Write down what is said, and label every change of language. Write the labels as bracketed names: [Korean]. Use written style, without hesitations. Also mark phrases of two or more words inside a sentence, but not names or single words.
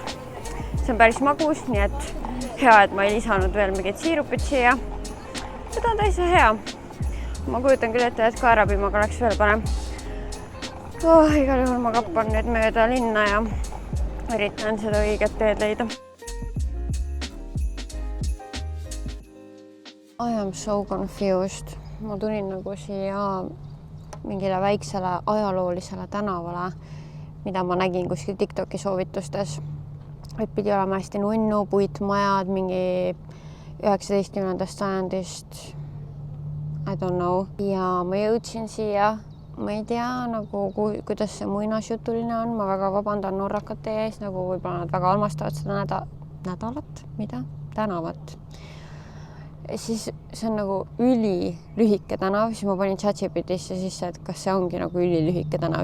[Estonian] See on päris magus, nii et hea, et ma ei lisanud veel mingit siirupit siia. Seda on täitsa hea. Ma kujutan küll ette, et kaerapiimaga oleks veel parem. Igal juhul ma kappan nüüd mööda linna ja üritan seda õiget teed leida. [English] I am so confused. [Estonian] Ma tulin nagu siia mingile väiksele ajaloolisele tänavale, mida ma nägin kuskil TikToki soovitustes. Et pidi olema hästi nunnu, puitmajad, mingi 19. sajandist. [English] I don't know. [Estonian] Ja ma jõudsin siia, ma ei tea, nagu, kuidas see muinasjutuline on. Ma väga vabandan norrakate ees, nagu võib-olla nad väga armastavad seda nädalat, mida? Tänavat. Siis see on nagu ülilühike tänav, siis ma panin ChatGPTisse sisse, et kas see ongi nagu ülilühike tänav.